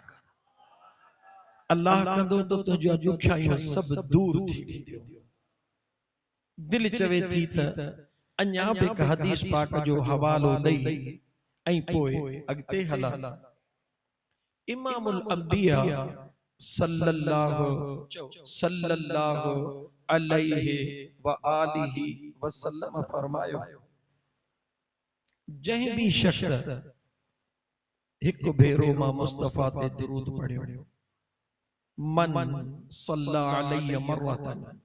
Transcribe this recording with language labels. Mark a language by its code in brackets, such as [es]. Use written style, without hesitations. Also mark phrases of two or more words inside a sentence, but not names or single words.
[sd] अल्लाह कंदो तो तुंहिंजूं ॾुखियाइयूं सभु दूर थी वेंदियूं। दिल चवे थी त अञा बि हिकु हदीस पाक जो हवालो ॾेई ऐं पोइ अॻिते हलां। [ar] إمام الأنبياء صلى الله عليه وآله وسلم [sd] फरमायो, जंहिं भी शख्स हिक भेरो मां मुस्तफा ते दुरूद पढ़ियो, [ar] من صلى عليه مرةً,